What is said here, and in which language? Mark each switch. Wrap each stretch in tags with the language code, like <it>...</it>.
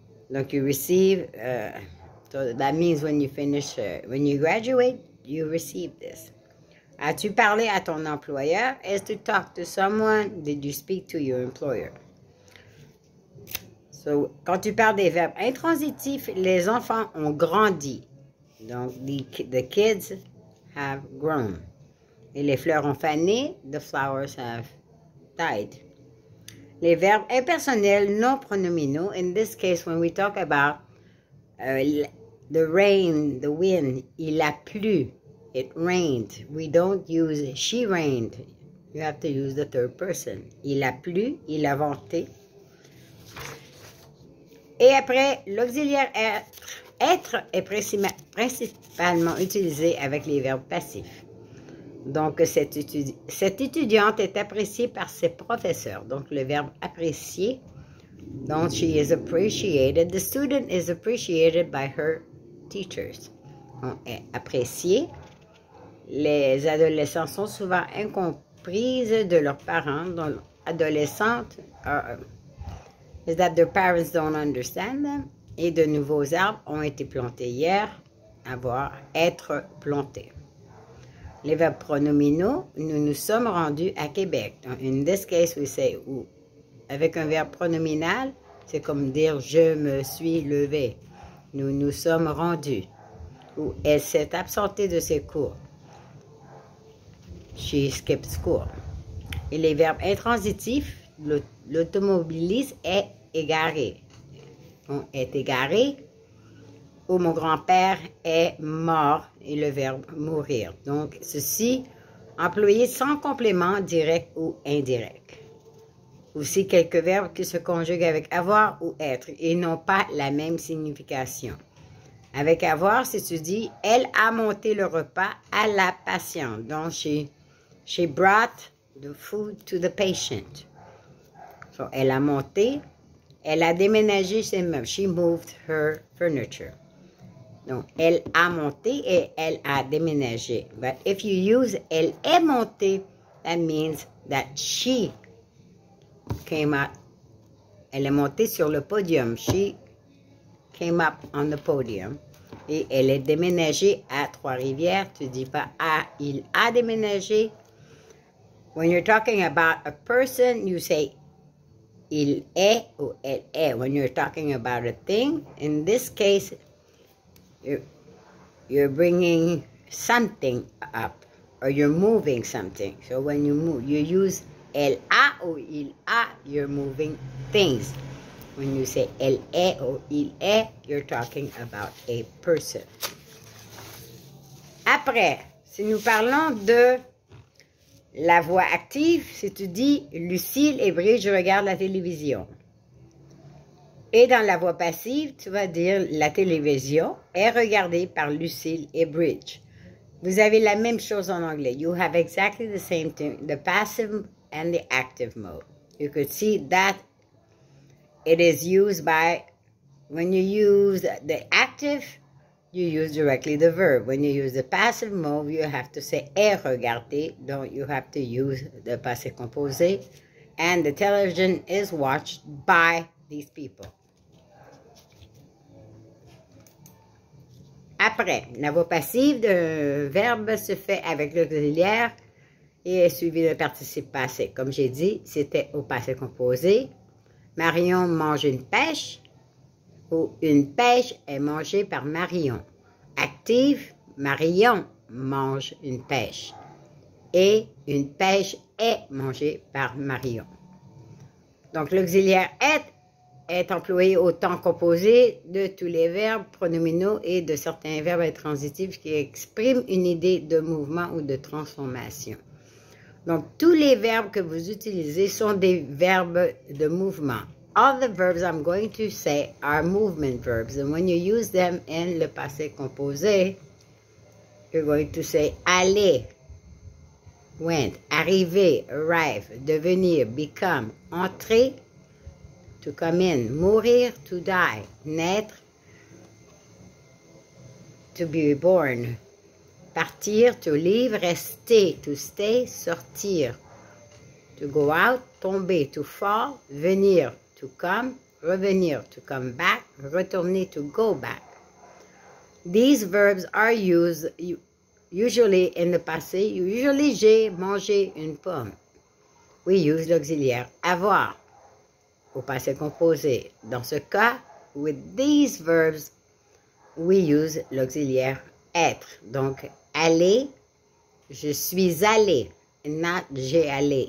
<en>Donc you receive, so that means when you finish, when you graduate, you receive this.</en> <fr>As-tu parlé à ton employeur?</fr> <en>As to talk to someone? Did you speak to your employer?</en> <fr>So, quand tu parles des verbes intransitifs, les enfants ont grandi.</fr> <en>Donc, the kids have grown.</en> <fr>Et les fleurs ont fané,</fr> <en>the flowers have died.</en> <fr>Les verbes impersonnels non pronominaux,</fr> <en>in this case, when we talk about the rain, the wind,</en> <fr>il a plu,</fr> <en>it rained. We don't use she rained. You have to use the third person.</en> <fr>Il a plu, il a venté. Et après, l'auxiliaire être est principalement utilisé avec les verbes passifs. Donc, cette étudiante est appréciée par ses professeurs. Donc, le verbe apprécier.</fr> <en>Donc, she is appreciated. The student is appreciated by her teachers.</en> <fr>On est apprécié. Les adolescents sont souvent incomprises de leurs parents.</fr> <en>Donc, adolescentes is that their parents don't understand them.</en> <fr>Et de nouveaux arbres ont été plantés hier, être plantés. Les verbes pronominaux, nous nous sommes rendus à Québec.</fr> <en>In this case, we say</en> <fr>où. Avec un verbe pronominal, c'est comme dire je me suis levé. Nous nous sommes rendus. Ou elle s'est absentée de ses cours.</fr> <en>She skipped school.</en> <fr>Et les verbes intransitifs, l'automobiliste est égaré. On est égaré. Ou mon grand-père est mort et le verbe mourir. Donc, ceci, employé sans complément direct ou indirect. Aussi quelques verbes qui se conjuguent avec avoir ou être et n'ont pas la même signification. Avec avoir, si tu dis, elle a monté le repas à la patiente.</fr> <en>Donc, she brought the food to the patient.</en> <fr>So, elle a monté, elle a déménagé ses meubles.</fr> <en>She moved her furniture.</en> <fr>Donc, elle a monté et elle a déménagé.</fr> <en>But if you use</en> <fr>elle est montée,</fr> <en>that means that she came up.</en> <fr>Elle est montée sur le podium.</fr> <en>She came up on the podium.</en> <fr>Et elle est déménagée à Trois-Rivières. Tu ne dis pas ah, il a déménagé.</fr> <en>When you're talking about a person, you say</en> <fr>il est ou elle est.</fr> <en>When you're talking about a thing, in this case, you're bringing something up, or you're moving something. So when you move, you use</en> <fr>elle a</fr> <en>or</en> <fr>il a,</fr> <en>you're moving things. When you say</en> <fr>elle est</fr> <en>or</en> <fr>il est,</fr> <en>you're talking about a person.</en> <fr>Après, si nous parlons de la voix active, si tu dis Lucille et Bridge regardent la télévision. Et dans la voix passive, tu vas dire la télévision est regardée par Lucille et Bridge. Vous avez la même chose en anglais.</fr> <en>You have exactly the same thing, the passive and the active mode. You could see that it is used by, when you use the active, you use directly the verb. When you use the passive mode, you have to say</en> <fr>est regardé,</fr> <en>donc you have to use the passé composé. And the television is watched by these people.</en> <fr>Après, la voix passive d'un verbe se fait avec l'auxiliaire et est suivi d'un participe passé. Comme j'ai dit, c'était au passé composé. Marion mange une pêche, ou une pêche est mangée par Marion. Active, Marion mange une pêche. Et une pêche est mangée par Marion. Donc l'auxiliaire est employé au temps composé de tous les verbes pronominaux et de certains verbes intransitifs qui expriment une idée de mouvement ou de transformation. Donc, tous les verbes que vous utilisez sont des verbes de mouvement.</fr> <en>All the verbs I'm going to say are movement verbs. And when you use them in le passé composé, you're going to say aller, went, arriver, arrive, devenir, become, entrer, to come in, mourir, to die, naître, to be born, partir, to leave, rester, to stay, sortir, to go out, tomber, to fall, venir, to come, revenir, to come back, retourner, to go back. These verbs are used usually in the passé.</en> <fr>Usually, j'ai mangé une pomme.</fr> <en>We use</en> <fr>l'auxiliaire avoir au passé composé. Dans ce cas,</fr> <en>with these verbs, we use</en> <fr>l'auxiliaire être. Donc, aller, je suis allé, not j'ai allé.</fr>